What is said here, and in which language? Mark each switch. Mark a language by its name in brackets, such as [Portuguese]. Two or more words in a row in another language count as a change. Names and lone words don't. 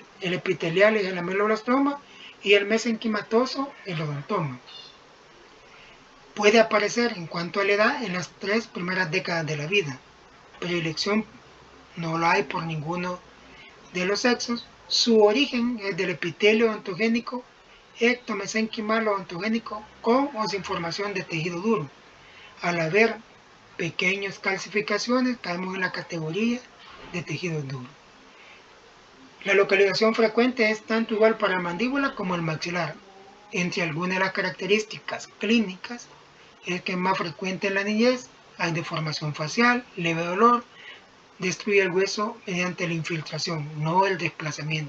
[Spanish] El epitelial es el ameloblastoma y el mesenquimatoso el odontoma. Puede aparecer en cuanto a la edad en las 3 primeras décadas de la vida. Predilección no la hay por ninguno de los sexos. Su origen es del epitelio odontogénico ectomesenquimal odontogénico con o sin formación de tejido duro. Al haber pequeñas calcificaciones, caemos en la categoría de tejido duro. La localización frecuente es tanto igual para la mandíbula como el maxilar. Entre algunas de las características clínicas es que es más frecuente en la niñez, hay deformación facial, leve dolor, destruye el hueso mediante la infiltración, no el desplazamiento.